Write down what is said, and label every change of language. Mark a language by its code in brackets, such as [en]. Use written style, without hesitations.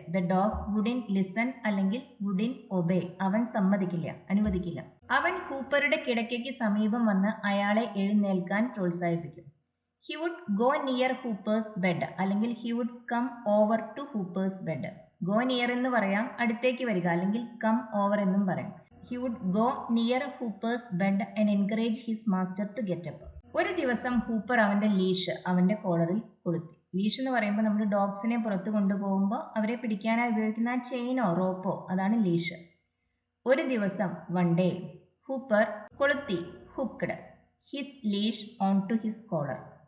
[en] The dog wouldn't listen അല്ലെങ്കിൽ wouldn't obey. [ml] അവൻ സമ്മതിക്കില്ല, അനുവദിക്കില്ല. അവൻ ഹൂപ്പറുടെ കിടക്കയ്ക്ക് സമീപം വന്ന് അയാളെ എഴുന്നേൽക്കാൻ പ്രോത്സാഹിപ്പിക്കും. [en] He would go near Hooper's bed അല്ലെങ്കിൽ he would come over to Hooper's bed. Go near [ml] എന്ന് പറയാം, അടുത്തേക്ക് വരിക, അല്ലെങ്കിൽ [en] come over [ml] എന്നും പറയാം. [en] He would go near Hooper's bed and encourage his master to get up. [ml] ഒരു ദിവസം ഹൂപ്പർ അവന്റെ ലീഷ് അവന്റെ കോളറിൽ കൊളുത്തി. ലീഷ് എന്ന് പറയുമ്പോൾ നമ്മൾ ഡോഗ്സിനെ പുറത്ത് കൊണ്ടുപോകുമ്പോൾ അവരെ പിടിക്കാനായി ഉപയോഗിക്കുന്ന ആ ചെയിനോ റോപ്പോ, അതാണ് ലീഷ്. ഒരു ദിവസം, [en] one day, Hooper [ml] കൊളുത്തി, [en] Hooked his leash on to his collar.